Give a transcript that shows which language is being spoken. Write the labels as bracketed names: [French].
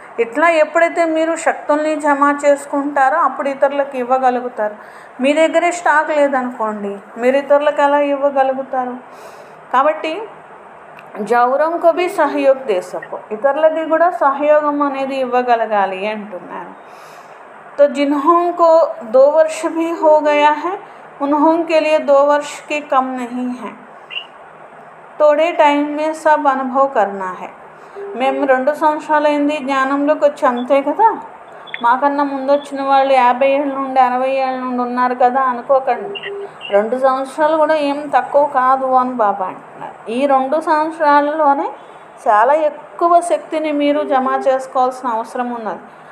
[Telugu] ఇట్లా ఎప్పుడైతే మీరు శక్తుల్ని జమ చేసుకుంటారో అప్పుడు ఇతరులకు ఇవ్వగలుగుతారు. మీ దగ్గరే స్టాక్ లేదనుకోండి, మీరు ఇతరులకు ఎలా ఇవ్వగలుగుతారు? కాబట్టి [Hindi] జౌరంకు భీ సహయోగ్ దే సకో, [Telugu] ఇతరులకి కూడా సహయోగం అనేది ఇవ్వగలగాలి అంటున్నారు. [Hindi] तो जिन्हों को 2 वर्ष भी हो गया है उन्हों के लिए 2 वर्ष की कम नहीं है. थोड़े टाइम में सब अनुभव करना है. [Telugu] మేము 2 సంవత్సరాలైంది జ్ఞానంలోకి వచ్చి అంతే కదా, మాకన్నా ముందు వచ్చిన వాళ్ళు 50 ఏళ్ళ నుండి 60 ఏళ్ళ నుండి ఉన్నారు కదా అనుకోకండి. 2 సంవత్సరాలు కూడా ఏం తక్కువ కాదు అని బాబా అంటున్నారు. ఈ 2 సంవత్సరాలలోనే చాలా ఎక్కువ శక్తిని మీరు జమ చేసుకోవాల్సిన అవసరం ఉన్నది.